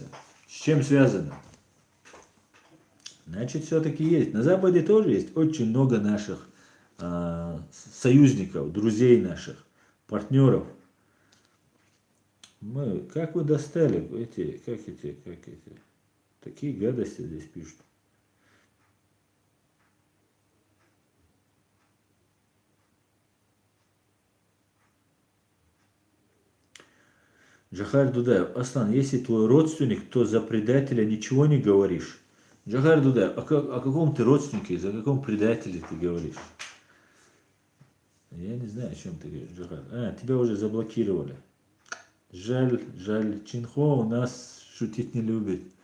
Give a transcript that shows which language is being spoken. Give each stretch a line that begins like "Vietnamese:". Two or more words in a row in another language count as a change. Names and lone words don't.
Russian: С чем связано? Значит, все-таки есть. На Западе тоже есть очень много наших союзников, друзей наших, партнеров. Как вы достали как эти, такие гадости здесь пишут. Джахар Дудаев. Аслан, если твой родственник, то за предателя ничего не говоришь. Джахар Дудаев, о каком ты родственнике, за каком предателе ты говоришь? Я не знаю, о чем ты говоришь, Джахар. Тебя уже заблокировали. Жаль, Чинхо у нас шутить не любит.